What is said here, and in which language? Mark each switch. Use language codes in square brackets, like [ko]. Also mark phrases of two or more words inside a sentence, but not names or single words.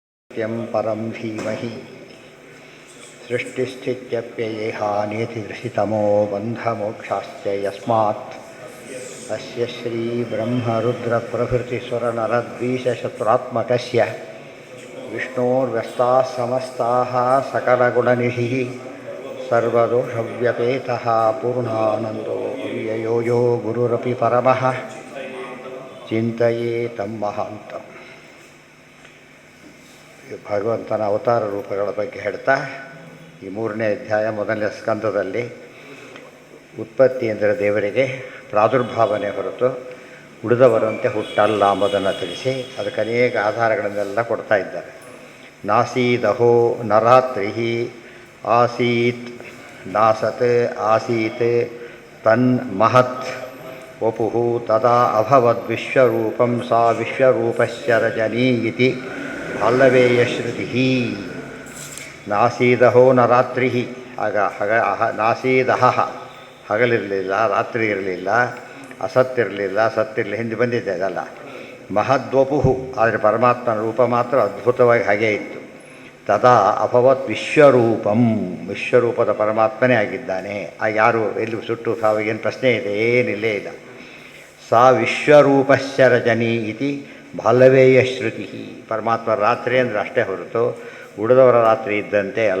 [sa] सत्यं परं धीमहि सृष्टिस्थित्यप्ययेहानेतिदृशितमो बन्धमोक्षाश्च यस्मात् अस्य श्रीब्रह्मरुद्रप्रभृतिसुरनरद्वीषशत्रुरात्मकस्य विष्णोर्व्यस्ताः समस्ताः सकलगुणनिधिः सर्वदोषव्यपेतः पूर्णानन्दो अव्ययो यो गुरुरपि परमः ಚಿಂತೆಯೇತಂ ಮಹಾಂತಂ. [kn] ಭಗವಂತನ ಅವತಾರ ರೂಪಗಳ ಬಗ್ಗೆ ಹೇಳ್ತಾ ಈ 3ನೇ ಅಧ್ಯಾಯ 1ನೇ ಸ್ಕಂದದಲ್ಲಿ ಉತ್ಪತ್ತಿ ಅಂದರೆ ದೇವರಿಗೆ ಪ್ರಾದುರ್ಭಾವನೆ ಹೊರತು ಉಳಿದವರಂತೆ ಹುಟ್ಟಲ್ಲ ಎಂಬುದನ್ನು ತಿಳಿಸಿ ಅದಕ್ಕೆ ಅನೇಕ ಆಧಾರಗಳನ್ನೆಲ್ಲ ಕೊಡ್ತಾ ಇದ್ದಾರೆ. [sa] ನಾಸೀದಹೋ ನರಾತ್ರಿ ಆಸೀತ್ ನಾಸತ್ ಆಸೀತ್ ತನ್ಮಹತ್ ವಪುಃ ತದಾ ಅಭವದ್ ವಿಶ್ವರೂಪಂ ಸಾ ವಿಶ್ವರೂಪಸ್ಯ ರಜನಿ ಇತಿ ಬಾಲ್ಲವೇಯಶ್ರುತಿಃ. ನಾಸೀದಹೋ ನ ರಾತ್ರಿ, [kn] ಆಗ ನಾಸೀದಹ ಹಗಲಿರಲಿಲ್ಲ, ರಾತ್ರಿ ಇರಲಿಲ್ಲ, ಅಸತ್ತಿರಲಿಲ್ಲ, ಸತ್ತಿರಲಿ, ಹಿಂದೆ ಬಂದಿದೆ ಅದಲ್ಲ. ಮಹದ್ವಪುಃ, ಆದರೆ ಪರಮಾತ್ಮನ ರೂಪ ಮಾತ್ರ ಅದ್ಭುತವಾಗಿ ಹಾಗೇ ಇತ್ತು. [sa] ತದಾ ಅಭವತ್ ವಿಶ್ವರೂಪಂ, [kn] ವಿಶ್ವರೂಪದ ಪರಮಾತ್ಮನೇ ಆಗಿದ್ದಾನೆ. ಯಾರು ಎಲ್ಲಿ ಸುಟ್ಟು ಸಾವಿಗೇನು ಪ್ರಶ್ನೆ ಇದೆ? ಏನಿಲ್ಲೇ ಇಲ್ಲ. [sa] ಸಾ ವಿಶ್ವರೂಪಸ್ಯ ರಜನಿ ಇತಿ ಬಾಲ್ಲವೇಯ ಶ್ರುತಿ. [kn] ಪರಮಾತ್ಮ ರಾತ್ರಿ ಅಂದರೆ ಅಷ್ಟೇ ಹೊರತು ಉಳಿದವರ ರಾತ್ರಿ ಇದ್ದಂತೆ ಅಲ್ಲ.